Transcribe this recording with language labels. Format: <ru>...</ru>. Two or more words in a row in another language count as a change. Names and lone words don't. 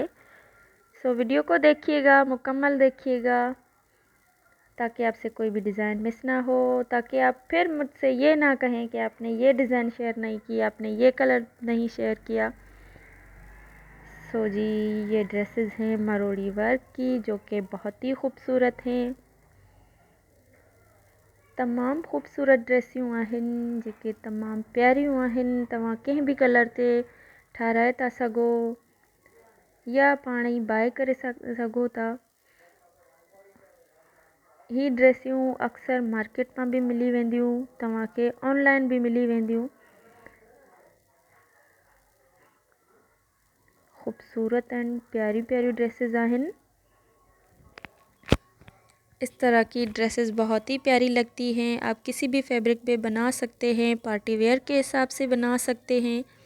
<ur>سو ویڈیو کو دیکھیے گا، مکمل دیکھیے گا تاکہ آپسے کوئی بھی ڈیزائن مس نہ ہو، تاکہ آپ پھر مجھسے یہ نہ کہیں کہ آپنے یہ ڈیزائن شیئر نہیں کیا، آپنے یہ کلر نہیں شیئر کیا. سو جی، یہ ڈریسز ہیں مروڑی ورک کی، جو کہ بہت ہی خوبصورت ہیں.</ur> <sd>तमाम खूबसूरत ड्रेसियूं आहिनि जेके तमाम प्यारियूं आहिनि। तव्हां कंहिं बि कलर ते ठाराए था सघो या पाण ई बाए करे सघो था। ही ड्रेसियूं अक्सर मार्केट में भी मिली वेंदियूं, तव्हांखे ऑनलाइन भी मिली वेंदियूं। खूबसूरत एंड प्यारी प्यारी ड्रेसेस आहिनि।</sd> <ur>اس طرح کی ڈریسز بہت ہی پیاری لگتی ہیں. آپ کسی بھی فیبرک پہ بنا سکتے ہیں,</ur> <en>party wear</en> <ur>کے حساب سے بنا سکتے ہیں.</ur>